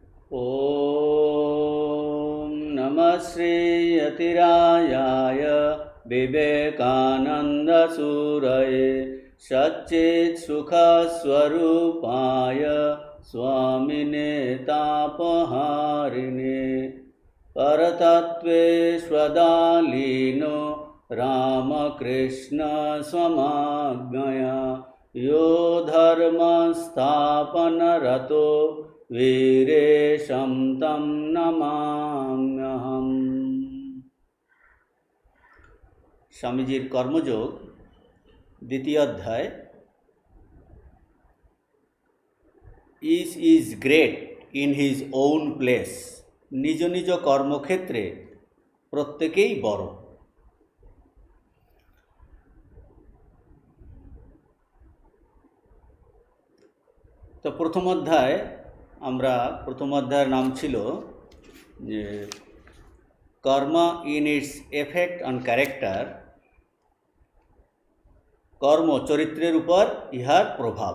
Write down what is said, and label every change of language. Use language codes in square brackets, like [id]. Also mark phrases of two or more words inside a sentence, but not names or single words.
[sa] ॐ नमः श्रीयतिरायाय विवेकानन्दसूरये सच्चित्सुखस्वरूपाय स्वामिने तापहारिणे परतत्त्वे स्वदालीनो रामकृष्णस्वमाज्ञया यो धर्मस्थापनरतो वीरेशं तं नमाम्यहम्। [bn] স্বামীজির কর্মযোগ দ্বিতীয় অধ্যায়। [en] Each is great in his own place. [bn] নিজ নিজ কর্মক্ষেত্রে প্রত্যেকেই বড়। তো প্রথম অধ্যায়ের নাম ছিল যে কর্ম ইন ইটস এফেক্ট অন ক্যারেক্টার, কর্ম চরিত্রের উপর ইহার প্রভাব।